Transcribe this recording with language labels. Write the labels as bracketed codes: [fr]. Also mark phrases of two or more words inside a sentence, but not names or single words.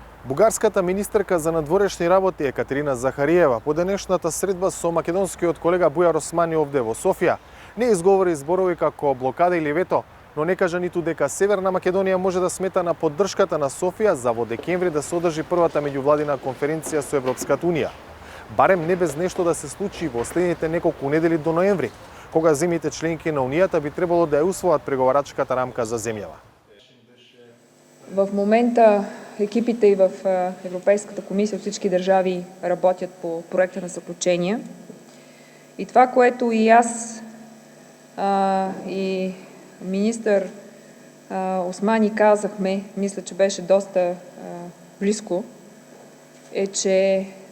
[mk] Бугарската министерка за надворешни работи Екатерина Захариева по денешната средба со македонскиот колега Бујар Османи овде во Софија не изговори зборови како блокада или вето, но не кажа ниту дека Северна Македонија може да смета на поддршката на Софија за во декември да се одржи првата меѓувладина конференција со Европската унија. Барем не без нешто да се случи во следните неколку недели до ноември, кога земјите членки на Унијата би требало да ја усвоат преговарачката рамка за земјава. [bg] В момента екипите и в Европейската комисия от всички държави работят по проекта на заключения. И това, което и аз и министър Османи казахме, мисля, че беше доста близко, е, че